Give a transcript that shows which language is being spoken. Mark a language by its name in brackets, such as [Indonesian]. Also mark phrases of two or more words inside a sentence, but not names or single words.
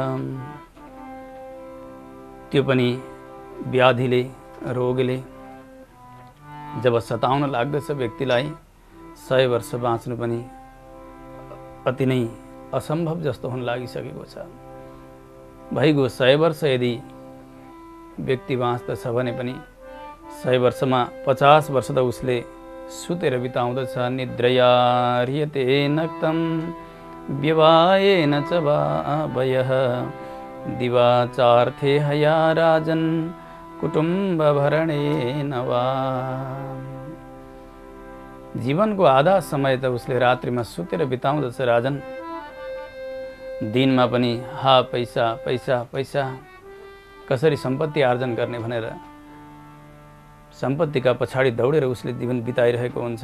[Nepali] त्यो पनि व्याधिले, रोगले जब सताउन लाग्दछ व्यक्तिलाई, 100 वर्ष बाँच्नु पनि अति नै असम्भव जस्तो हुन लागिसकेको छ। भइगयो 100 वर्ष यदि व्यक्ति बाँच्दछ भने पनि 100 वर्षमा 50 वर्ष त उसले सुतेर बिताउँदछ। [Sanskrit] निद्रया ह्रियते नक्तं व्यवायेन च वा वयः दिवाचार्थे हया राजन् कुटुम्बभरणेन वा। [Nepali] जीवनको आधा समय त उसले रात्रिमा सुतेर बिताउँदछ राजन। दिनमा पनि पैसा पैसा पैसा कसरी सम्पत्ति आर्जन गर्ने भनेर सम्पत्तिका पछाडि दौडेर उसले जीवन बिताइरहेको हुन्छ।